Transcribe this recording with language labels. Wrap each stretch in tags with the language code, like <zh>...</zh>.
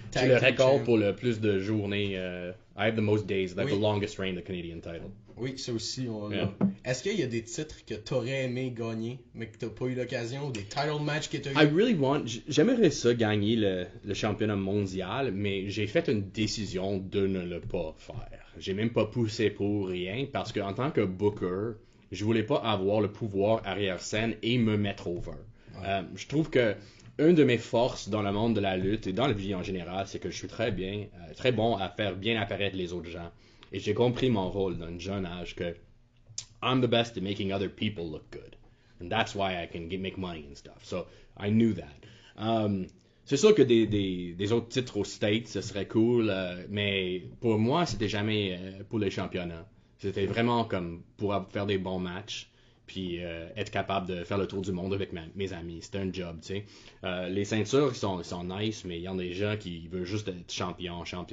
<fr>J'ai le record pour le plus de journées.</fr> <en>I have the most days, like the longest reign of the Canadian title.</en> <fr>Oui, ça aussi, on l'a. Est-ce qu'il y a des titres que tu aurais aimé gagner, mais que tu n'as pas eu l'occasion, ou des title matchs que tu as eu? J'aimerais ça gagner le championnat mondial, mais j'ai fait une décision de ne le pas faire. J'ai même pas poussé pour rien, parce qu'en tant que booker, je voulais pas avoir le pouvoir arrière-scène et me mettre over. Ouais. Je trouve que une de mes forces dans le monde de la lutte et dans la vie en général, c'est que je suis très bon à faire bien apparaître les autres gens. Et j'ai compris mon rôle d'un jeune âge que</fr> <en>I'm the best at making other people look good. And that's why I can make money and stuff. So, I knew that.</en> <fr>C'est sûr que des autres titres aux States, ce serait cool, mais pour moi, c'était jamais pour les championnats. C'était vraiment comme pour faire des bons matchs, puis être capable de faire le tour du monde avec mes amis. C'était un job, tu sais. Les ceintures, ils sont nice, mais il y en a des gens qui veulent juste être champion.</fr>